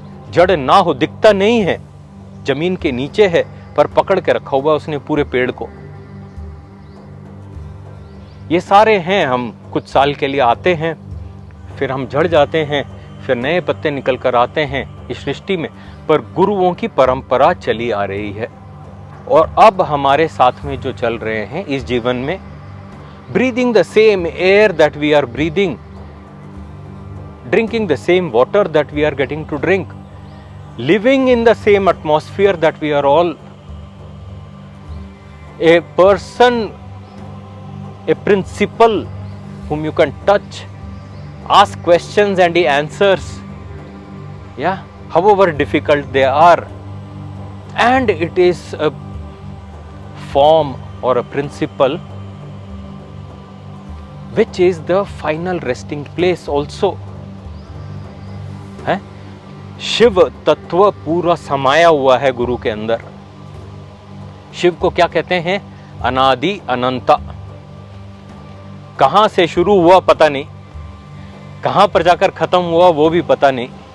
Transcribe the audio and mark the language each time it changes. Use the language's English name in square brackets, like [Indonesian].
[Hindi] जड़ ना हो, दिखता नहीं है, जमीन के नीचे है, पर पकड़ के रखा हुआ उसने पूरे पेड़ को। ये सारे हैं, हम कुछ साल के लिए आते हैं, फिर हम झड़ जाते हैं, फिर नए पत्ते निकल कर आते हैं इस सृष्टि में। पर गुरुओं की परंपरा चली आ रही है, और अब हमारे साथ में जो चल रहे हैं इस जीवन में, [English] breathing the same air that we are breathing, drinking the same water that we are getting to drink, living in the same atmosphere that we are all. A person, a principle whom you can touch, ask questions and he answers, yeah, however difficult they are. And it is a form or a principle which is the final resting place also. [Hindi] है? शिव तत्व पूरा समाया हुआ है गुरु के अंदर। शिव को क्या कहते हैं? अनादि अनंता। कहां से शुरू हुआ पता नहीं, कहां पर जाकर खत्म हुआ वो भी पता नहीं।